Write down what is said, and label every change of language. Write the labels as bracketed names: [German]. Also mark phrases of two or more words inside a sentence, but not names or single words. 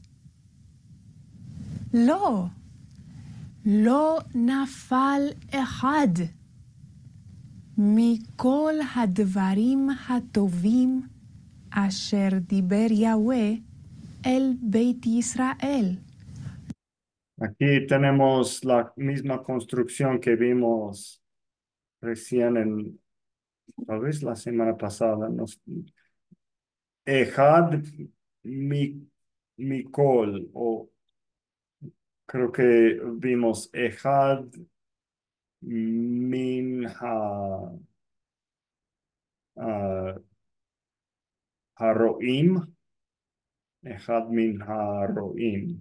[Hebrew] לא, לא נפל אחד מכל הדברים הטובים אשר דיבר יהוה אל בית ישראל. [Spanish] Aquí tenemos la misma construcción que vimos recién tal vez la semana pasada. [Hebrew] אחד מכל, [Spanish] o creo que vimos [Hebrew] אחד מנה אה, הרועים, אחד מנה הרועים.